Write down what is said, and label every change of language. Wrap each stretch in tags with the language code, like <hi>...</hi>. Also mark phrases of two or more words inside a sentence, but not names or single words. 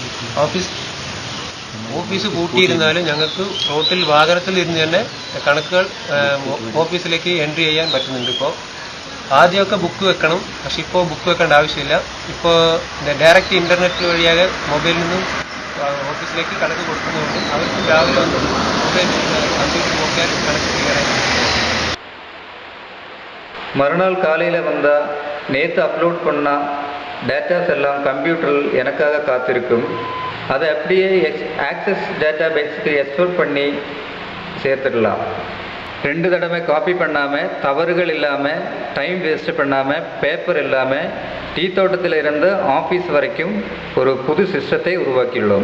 <ml>ഓഫീസ് പൂട്ടിയിരുന്നാലും ഞങ്ങൾക്ക് റോട്ടിൽ വാഹനത്തിൽ ഇരുന്ന് തന്നെ കണക്കുകൾ ഓഫീസിലേക്ക് എൻട്രി ചെയ്യാൻ പറ്റുന്നുണ്ട്. ഇപ്പോൾ ആദ്യമൊക്കെ ബുക്ക് വെക്കണം, പക്ഷെ ഇപ്പോൾ ബുക്ക് വെക്കേണ്ട ആവശ്യമില്ല. ഇപ്പോൾ</ml> <en>direct internet</en> <ml>വഴിയാകെ മൊബൈലിൽ നിന്നും ഓഫീസിലേക്ക് കണക്ക് കൊടുക്കുന്നതുകൊണ്ട് അവർക്ക് രാവിലെ വന്ന്</ml> <en>mobile computer</en> <ml>നോക്കിയാൽ കണക്ക് ക്ലിയറായി.</ml> <ta>மறுநாள் காலையில் வந்தால் நேற்று அப்லோட் பண்ண டேட்டாஸ் எல்லாம் கம்ப்யூட்டரில் எனக்காக காத்திருக்கும். அதை அப்படியே</ta> <en>Access database export</en> <ta>பண்ணி சேர்த்துடலாம். 2 தடவை காப்பி பண்ணாமல், தவறுகள் இல்லாமல்,</ta> <en>time waste</en> <ta>பண்ணாமல், பேப்பர் இல்லாமல் டீ தோட்டத்தில் இருந்து ஆஃபீஸ் வரைக்கும் ஒரு புது சிஸ்டத்தை உருவாக்கியுள்ளோம்.</ta>